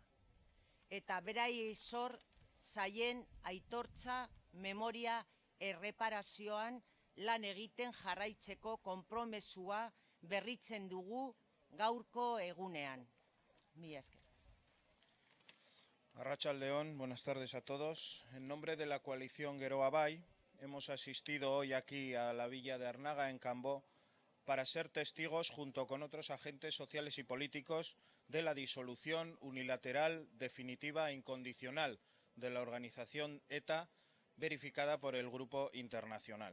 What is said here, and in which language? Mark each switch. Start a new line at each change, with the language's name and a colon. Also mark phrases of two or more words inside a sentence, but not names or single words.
Basque: Eta berai zor zaien aitortza, memoria, erreparazioan lan egiten jarraitzeko konpromesua berritzen dugu gaurko egunean. Mila esker. Arratsaldeon,
Spanish: buenas tardes a todos. En nombre de la coalición Geroa Bai, hemos asistido hoy aquí a la villa de Arnaga, en Cambó, para ser testigos, junto con otros agentes sociales y políticos, de la disolución unilateral, definitiva e incondicional de la organización ETA, verificada por el Grupo Internacional.